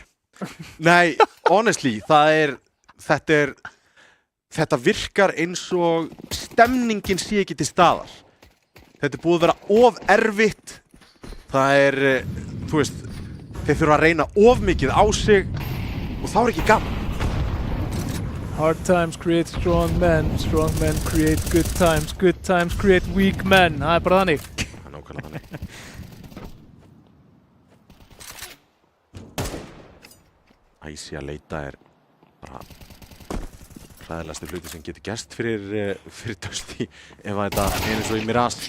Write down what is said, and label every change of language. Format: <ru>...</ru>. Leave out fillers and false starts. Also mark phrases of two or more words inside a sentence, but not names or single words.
<is>Nei, honestly, þetta virkar eins og stemningin sé ekki til staðar. Þetta er búið að vera of erfitt. Það er, þú veist, þeir þurfa að reyna of mikið á sig og þá er ekki gaman.</is> <en>Hard times create strong men create good times create weak men.</en> <is>Það er bara þannig. Það er nákvæmlega þannig. Æsi að leita er bara hræðilegasti hluti sem getur gerst fyrir Dusty ef þetta er eins og í Mirage.</is>